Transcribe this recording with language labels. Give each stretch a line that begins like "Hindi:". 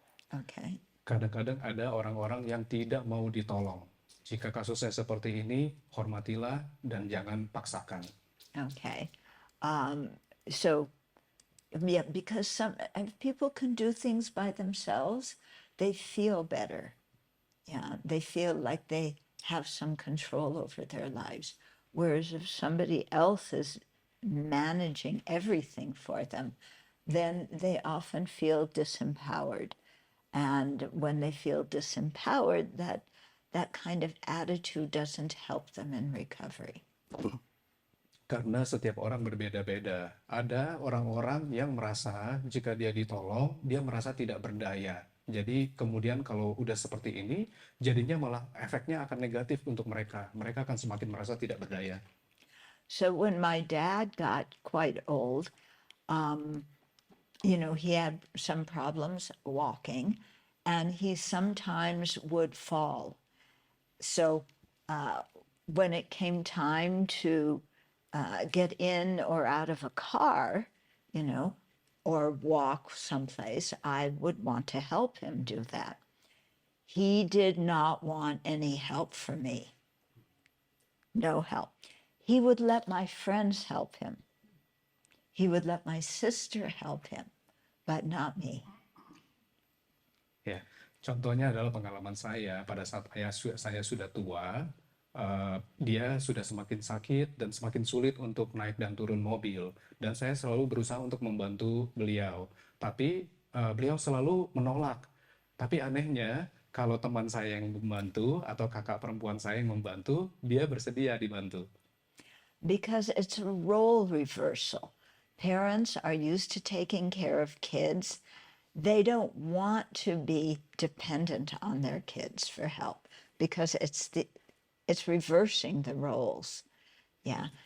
English: Okay.
Indonesian: Kadang-kadang ada orang-orang yang tidak mau ditolong. Jika kasusnya seperti ini, hormatilah dan jangan paksakan.
English: Okay. So, yeah, because if people can do things by themselves, they feel better. Yeah, they feel like they have some control over their lives. Whereas if somebody else is managing everything for them, then they often feel disempowered. And when they feel disempowered, that kind of attitude doesn't help them in recovery.
Indonesian: Karena setiap orang berbeda-beda. Ada orang-orang yang merasa jika dia ditolong, dia merasa tidak berdaya. Jadi kemudian kalau udah seperti ini, jadinya malah efeknya akan negatif untuk mereka. Mereka akan semakin merasa tidak berdaya.
English: So when my dad got quite old, he had some problems walking, and he sometimes would fall. So when it came time to get in or out of a car, or walk someplace, I would want to help him do that. He did not want any help from me. No help. He would let my friends help him. He would let my sister help him, but not me.
Indonesian: Ya, contohnya adalah pengalaman saya pada saat saya sudah tua, dia sudah semakin sakit dan semakin sulit untuk naik dan turun mobil. Dan saya selalu berusaha untuk membantu beliau. Tapi beliau selalu menolak. Tapi anehnya, kalau teman saya yang membantu atau kakak perempuan saya yang membantu, dia bersedia dibantu.
English: Because it's a role reversal. Parents are used to taking care of kids. They don't want to be dependent on their kids for help because it's reversing the roles. Yeah.